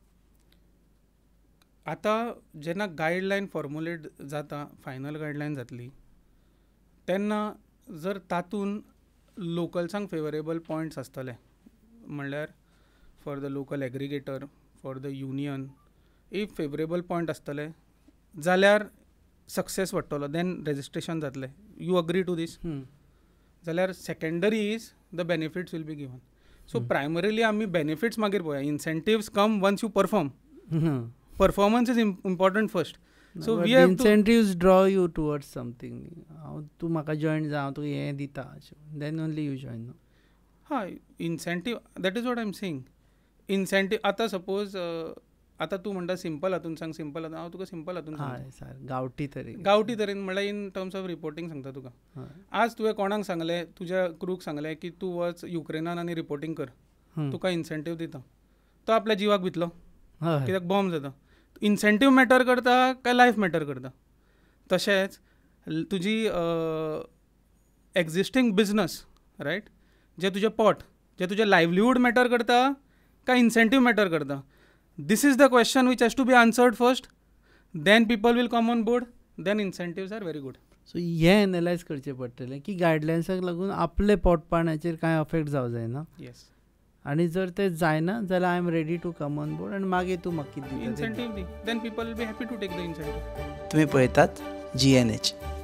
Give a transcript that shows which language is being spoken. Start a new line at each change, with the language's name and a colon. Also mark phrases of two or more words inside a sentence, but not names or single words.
Konkani: आतां जेन्ना गायडलायन फॉर्मुलेट जाता, फायनल गायडलायन जातली, तेन्ना जर तातूंत लोकल्सांक
English: favourable points
Konkani: आसतले, म्हणल्यार
English: for the local aggregator, for the union, if favourable point
Konkani: आसतले जाल्यार सक्सेस वाडटलो,
English: then registration
Konkani: जातलें.
English: you agree to this? जाल्यार secondary is the benefits will be given.
Konkani: सो प्रायमरीली आमी बेनिफिट्स मागीर पळोवया.
English: incentives come once you perform. performance is important first. so we have to incentives draw you towards something.
Konkani: तूं म्हाका जॉयन जा, हांव तुका हें दिता,
English: then only you join.
Konkani: हय, इन्सेंटीव,
English: that is what I am saying.
Konkani: इन्सेंटीव आतां सपोज आतां तूं म्हणटा सिंपल हातून सांग, सिंपल हातून, हांव तुका सिंपल हातून सांगता. गांवठी तरेन म्हणल्यार
English: in terms of reporting
Konkani: सांगता तुका. आज तुवें कोणाक सांगलें, तुज्या क्रूक सांगलें की तूं वच युक्रेनान आनी रिपोर्टींग कर, तुका इन्सेंटीव दिता. तो आपल्या जिवाक भितलो, कित्याक बॉम्ब जाता. इन्सेंटीव मॅटर करता काय लायफ मॅटर करता? तशेंच तुजी
English: existing business,
Konkani: रायट, जे तुजें पोट, जे तुजें लायव्हलीहूड मॅटर करता काय इन्सेंटीव मॅटर करता?
English: This is the question which has to be answered first. Then people will come on board. Then incentives are very good.
Konkani: सो हें एनालायज करचें पडटलें की गायडलायन्साक लागून आपले पोटपाण्याचेर कांय अफेक्ट जावं जायना. येस. आनी जर तें जायना जाल्यार
English: I am ready to come on board
Konkani: आनी मागीर तूं म्हाका कितें इन्सेंटीव दी.
English: Then people will be happy to take the incentive.
Konkani: तुम्ही पळयतात GNH.